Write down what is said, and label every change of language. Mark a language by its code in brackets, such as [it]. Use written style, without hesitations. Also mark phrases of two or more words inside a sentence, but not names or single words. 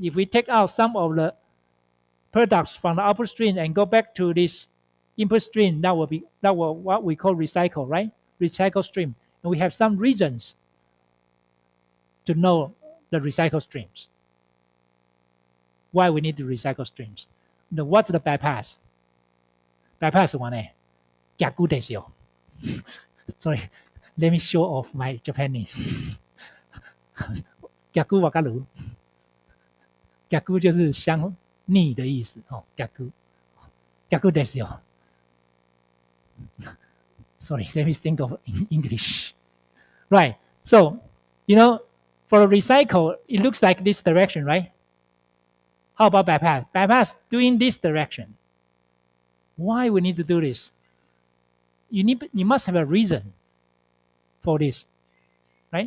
[en] If we take out some of the products from the output stream and go back to this input stream, that will what we call recycle, right? Recycle stream. And we have some reasons to know the recycle streams. Why we need the recycle streams? What's the bypass? Bypass one, [ja] 逆ですよ. [en] Sorry, let me show off my Japanese. [ja] 逆わかる？ [zh] 逆就是相逆的意思哦， [ja] 逆ですよ。 [en] Sorry, let me think of English. Right, so, for a recycle, it looks like this direction, right? How about bypass? Bypass doing this direction. Why we need to do this? You must have a reason for this, right?